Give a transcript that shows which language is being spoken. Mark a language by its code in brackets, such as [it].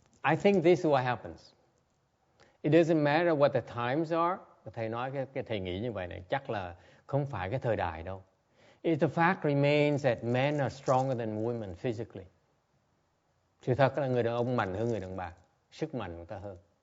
[en] I think this is what happens. It doesn't matter what the times are. [vi] Thầy nói cái thầy nghĩ như vậy này chắc là không phải cái thời đại đâu. [en] The fact remains that men are stronger than women physically. [vi] Sự thật là người đàn ông mạnh hơn người đàn bà, sức mạnh của ta hơn.